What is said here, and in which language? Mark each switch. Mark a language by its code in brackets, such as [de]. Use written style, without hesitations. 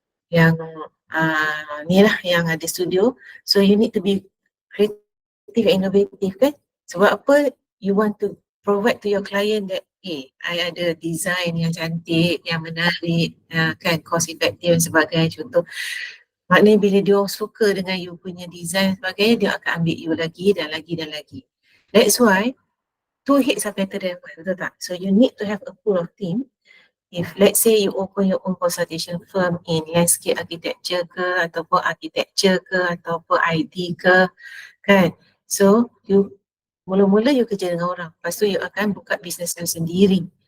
[ms] Yang ni lah yang ada studio. [en] So you need to be creative and innovative kan? [ms] Sebab apa? [en] You want to provide to your client that I [ms] ada design yang cantik, yang menarik, kan, [en] cost effective [ms] dan sebagainya. Contoh, maknanya bila dia suka dengan you punya design dan sebagainya, dia akan ambil you lagi dan lagi dan lagi. [en] That's why 2 hits are better than 1, [ms] betul tak? [en] So you need to have a pool of team. If let's say you open your own consultation firm in landscape architecture ke, [ms] ataupun architecture ke, ataupun ID ke, kan? So you mula-mula you kerja dengan orang, lepas tu you akan buka business you sendiri.